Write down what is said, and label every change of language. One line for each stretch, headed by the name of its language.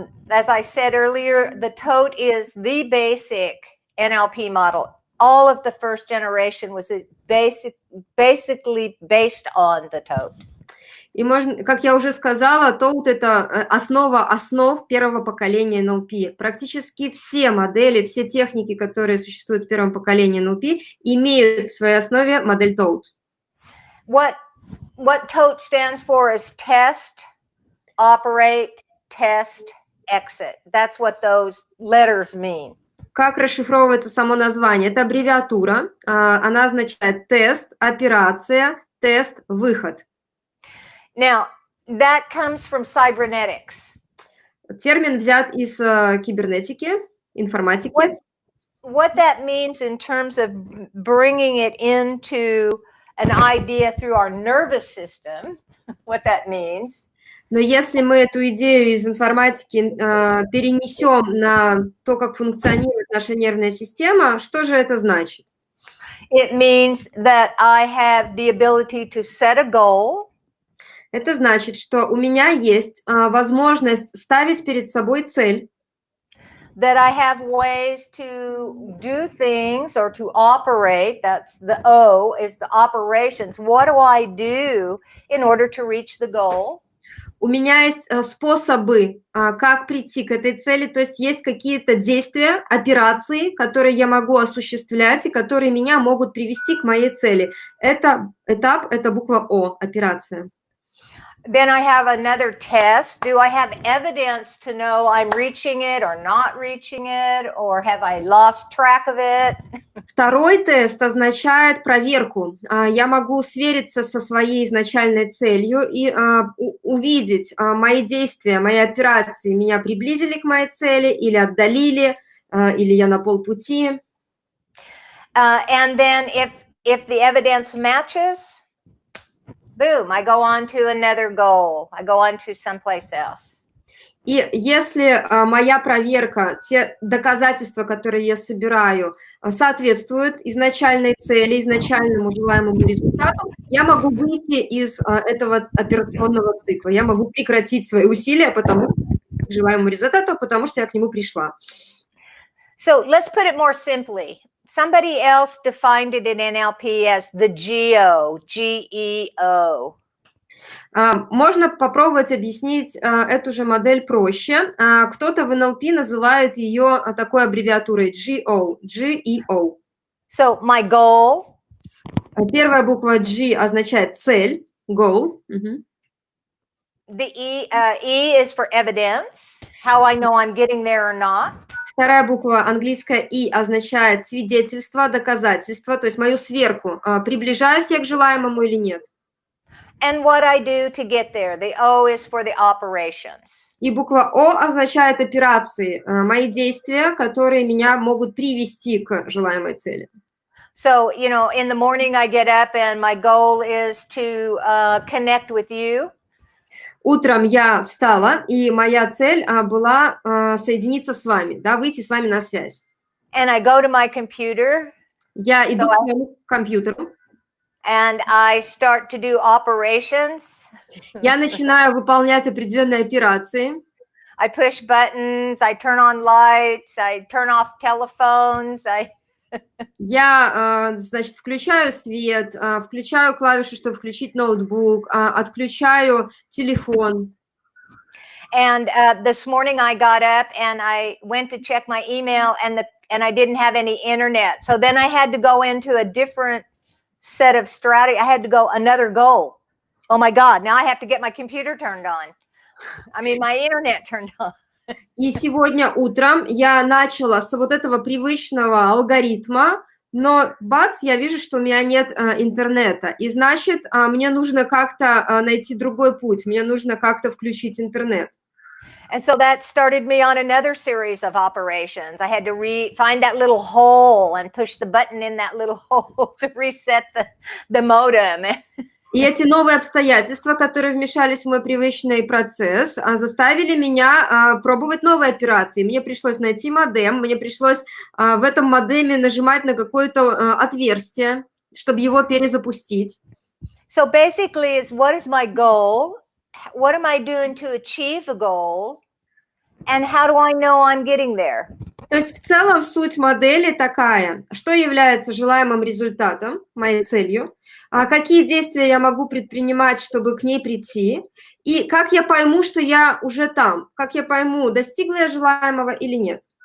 English: As I said earlier, the tote is the basic NLP model. All of the first generation was basically based on the tote.
Russian: И можно, как я уже сказала, Tote – это основа основ первого поколения NLP. Практически все модели, все техники, которые существуют в первом поколении NLP, имеют в своей основе модель Tote.
English: What tote stands for is test, operate, test, exit. That's what those letters mean.
Russian: Как расшифровывается само название? Это аббревиатура. Она означает тест, операция, тест, выход.
English: Now, that comes from cybernetics.
Russian: Термин взят из кибернетики, информатики.
English: What that means in terms of bringing it into an idea through our nervous system, what that means.
Russian: Но если мы эту идею из информатики перенесем на то, как функционирует наша нервная система, что же это значит?
English: It means that I have the ability to set a goal.
Russian: Это значит, что у меня есть возможность ставить перед собой цель.
English: That I have ways to do things or to operate. That's the O, is the operations. What do I do in order to reach the goal?
Russian: У меня есть способы, как прийти к этой цели, то есть есть какие-то действия, операции, которые я могу осуществлять и которые меня могут привести к моей цели. Это этап, это буква О, операция.
English: Then I have another test. Do I have evidence to know I'm reaching it or not reaching it, or have I lost track of it?
Russian: Второй тест означает проверку. Я могу свериться со своей изначальной целью и увидеть мои действия, мои операции меня приблизили к моей цели или отдалили, или я на полпути.
English: And then if the evidence matches, boom, I go on to another goal. I go on to someplace else.
Russian: И если моя проверка, те доказательства, которые я собираю, соответствуют изначальной цели, изначальному желаемому результату, я могу выйти из этого операционного цикла. Я могу прекратить свои усилия к желаемому результату, потому что я к нему пришла.
English: So let's put it more simply. Somebody else defined it in NLP as the GEO, G-E-O.
Russian: Можно попробовать объяснить эту же модель проще. Кто-то в НЛП называет ее такой аббревиатурой GEO.
English: So my goal.
Russian: Первая буква G означает цель, goal.
English: The E is for evidence, how I know I'm getting there or not.
Russian: Вторая буква английская И означает свидетельство, доказательство, то есть мою сверку, приближаюсь я к желаемому или нет.
English: And what I do to get there. The O is for the operations.
Russian: И буква О означает операции, мои действия, которые меня могут привести к желаемой цели.
English: So, you know, in the morning I get up and my goal is to connect with you.
Russian: Утром я встала, и моя цель была соединиться с вами, да, выйти с вами на связь.
English: And I go to my computer.
Russian: Я иду к своему компьютеру.
English: And I start to do operations.
Russian: Я начинаю выполнять определенные операции.
English: I push buttons, I turn on lights, I turn off telephones.
Russian: Я, значит, включаю свет, включаю клавиши, чтобы включить ноутбук, отключаю телефон.
English: And this morning I got up and I went to check my email and I didn't have any internet. So then I had to go into a different set of strategy. I had to go another goal. Oh my God, now I have to get my computer turned on. I mean, my internet turned on.
Russian: И сегодня утром я начала с вот этого привычного алгоритма но бац, я вижу, что у меня нет интернета, и значит, мне нужно как-то найти другой путь, мне нужно как-то включить интернет.
English: And so that started me on another series of operations. I had to find that little hole and push the button in that little hole to reset the modem.
Russian: И эти новые обстоятельства, которые вмешались в мой привычный процесс, заставили меня пробовать новые операции. Мне пришлось найти модем, мне пришлось в этом модеме нажимать на какое-то отверстие, чтобы его перезапустить.
English: So basically, it's what is my goal? What am I doing to achieve the goal? And how do I know I'm getting there?
Russian: То есть в целом суть модели такая: что является желаемым результатом, моей целью, какие действия я могу предпринимать, чтобы к ней прийти, и как я пойму, что я уже там, как я пойму, достигла я желаемого или нет.